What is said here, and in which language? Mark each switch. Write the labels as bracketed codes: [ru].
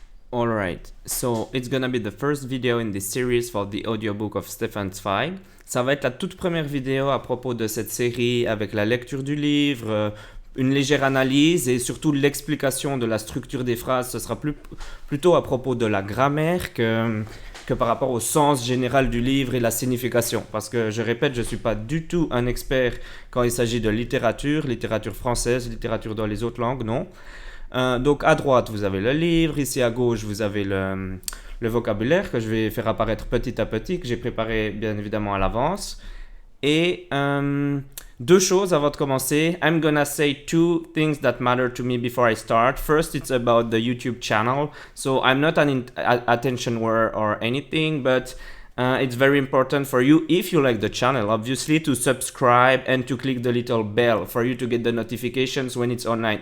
[en] Alright, so it's gonna be the first video in this series for the audiobook of Stefan Zweig. [fr] Ça va être la toute première vidéo à propos de cette série avec la lecture du livre, une légère analyse et surtout l'explication de la structure des phrases. Ce sera plutôt à propos de la grammaire que par rapport au sens général du livre et la signification. Parce que je répète, je ne suis pas du tout un expert quand il s'agit de littérature française, littérature dans les autres langues, non. Donc à droite, vous avez le livre, ici à gauche, vous avez le vocabulaire que je vais faire apparaître petit à petit, que j'ai préparé bien évidemment à l'avance. Et deux choses avant de commencer. [en] I'm gonna say two things that matter to me before I start. First, it's about the YouTube channel. So I'm not an attention whore or anything, but it's very important for you, if you like the channel, obviously, to subscribe and to click the little bell for you to get the notifications when it's online.